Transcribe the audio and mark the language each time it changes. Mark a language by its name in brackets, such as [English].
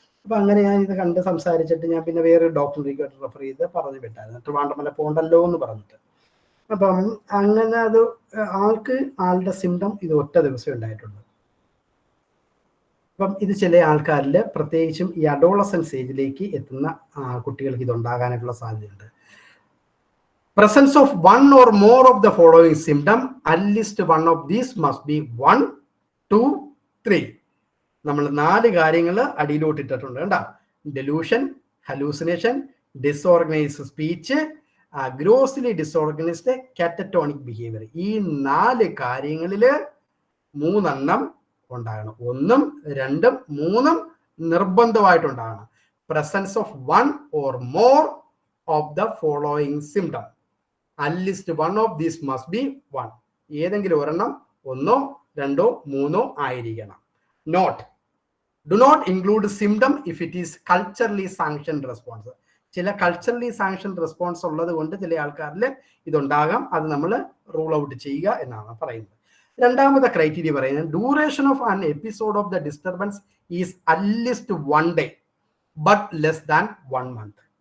[Malayalam] അപ്പൊ അങ്ങനെ ഞാൻ ഇത് കണ്ട് സംസാരിച്ചിട്ട് ഞാൻ പിന്നെ വേറൊരു ഡോക്ടറിലേക്ക് റെഫർ ചെയ്ത് പറഞ്ഞു വിട്ടായിരുന്നു, ട്രിവാൻഡ്രം വരെ പോകണ്ടല്ലോ എന്ന് പറഞ്ഞിട്ട്. അപ്പം അങ്ങനെ അത് ആളുടെ സിംറ്റം ഇത് ഒറ്റ ദിവസം ഉണ്ടായിട്ടുള്ളൂ. അപ്പം ഇത് ചില ആൾക്കാരിൽ പ്രത്യേകിച്ചും ഈ അഡോളസൻസ് ഏജിലേക്ക് എത്തുന്ന കുട്ടികൾക്ക് ഇതുണ്ടാകാനായിട്ടുള്ള സാധ്യതയുണ്ട്. [English] Presence of 1 or more of the following symptom, at least one of these must be 1, 2, 3. [Malayalam] നമ്മൾ 4 കാര്യങ്ങൾ അടിയിലോട്ട് ഇട്ടിട്ടുണ്ട്. കണ്ടാ? Delusion, hallucination, disorganised speech, ഗ്രോസ്ലി disorganised, catatonic behaviour. ഈ 4 കാര്യങ്ങളിൽ 3 ഉണ്ടാകണം. 1, 2, 3 നിർബന്ധമായിട്ടുണ്ടാകണം. [English] Presence of 1 or more of the following symptom. At least one of these must be 1. [Malayalam] ഏതെങ്കിലും ഒരെണ്ണം 1, 2, 3 ആയിരിക്കണം. [English] Note, do not include symptom if it is culturally sanctioned response. [Malayalam] ചില culturally sanctioned response ഉള്ളത് കൊണ്ട് ചില ആൾക്കാരിൽ ഇതുണ്ടാകാം. അത് നമ്മൾ റൂൾ ഔട്ട് ചെയ്യുക എന്നാണ് പറയുന്നത്. രണ്ടാമത്തെ ക്രൈറ്റീരിയ പറയുന്നത് [English] Duration of an episode of the disturbance is at least 1 day but less than 1 month.